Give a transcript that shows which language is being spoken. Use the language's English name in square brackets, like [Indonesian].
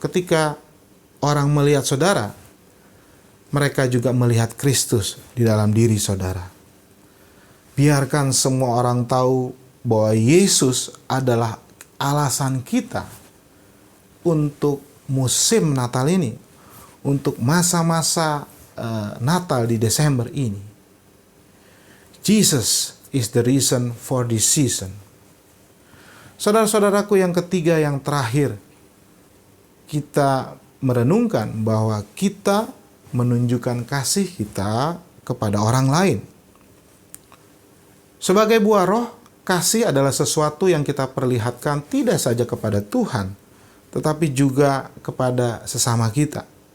[Indonesian] Ketika orang melihat saudara, mereka juga melihat Kristus di dalam diri saudara. Biarkan semua orang tahu bahwa Yesus adalah alasan kita untuk musim Natal ini, untuk masa-masa Natal di Desember ini. [English] Jesus is the reason for this season. [Indonesian] Saudara-saudaraku, yang ketiga, yang terakhir, kita merenungkan bahwa kita menunjukkan kasih kita kepada orang lain. Sebagai buah roh, kasih adalah sesuatu yang kita perlihatkan tidak saja kepada Tuhan, tetapi juga kepada sesama kita.